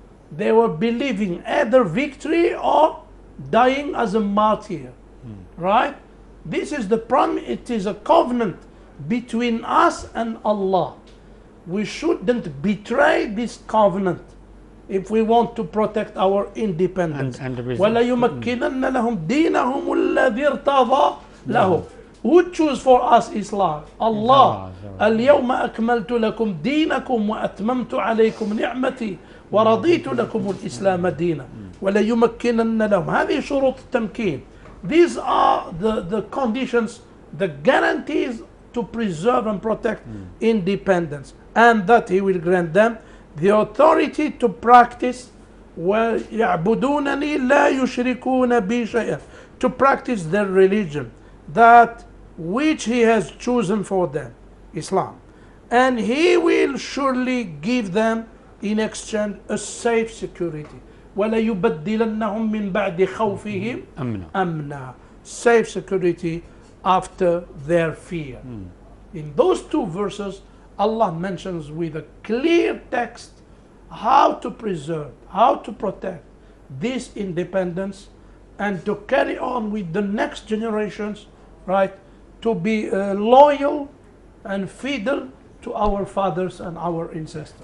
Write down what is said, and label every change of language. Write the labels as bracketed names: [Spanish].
[English] They were believing either victory or dying as a martyr. Right? This is the promise. It is a covenant between us and Allah. We shouldn't betray this covenant. if we want to protect our independence. And the reason- [Arabic] ولا يمكنن لهم دينهم الذي ارتضى لهم. Who choose for us Islam? Allah. اليوم أكملت لكم دينكم وأتممت عليكم نعمتي ورضيت لكم الإسلام دينا. ولا يمكنن لهم. هذه شروط التمكين. [English] These are the conditions, the guarantees to preserve and protect independence, and that he will grant them the authority to practice [Arabic] ويعبدونني لا يشركون بي شيئا, [English] to practice their religion, that which he has chosen for them, Islam, and he will surely give them in exchange a safe security. [Arabic] ولا يبدلنهم من بعد خوفهم أمنا, [English] safe security after their fear. In those two verses, Allah mentions with a clear text how to preserve, how to protect this independence, and to carry on with the next generations, right, to be loyal and fidel to our fathers and our ancestors.